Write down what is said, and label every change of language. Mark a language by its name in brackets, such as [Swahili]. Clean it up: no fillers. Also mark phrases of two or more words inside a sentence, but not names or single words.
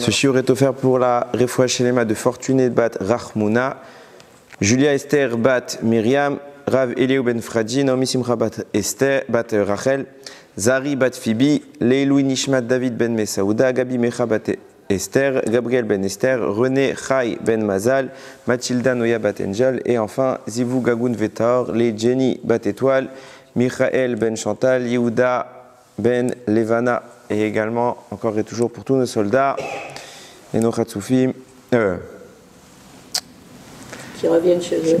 [French] Ce shiur est offert pour la [Hebrew] Refoua Shelema [French] de Fortuné Bat Rachmouna, Julia Esther Bat Myriam, Rav Eliou Ben Fradi, Naomi Simcha Bat Esther Bat Rachel, Zari Bat Phoebe, [Hebrew] Leilou Nishmat [French] David Ben Mesaouda, Gabi Mecha Bat Esther, Gabriel Ben Esther, René Chai Ben Mazal, Mathilda Noya Bat Angel et enfin Zivou Gagoun Vetar, les Jenny Bat Étoile, Michael Ben Chantal, Yehuda Ben Levana et également, encore et toujours pour tous nos soldats et nos Khatsoufim qui reviennent chez eux.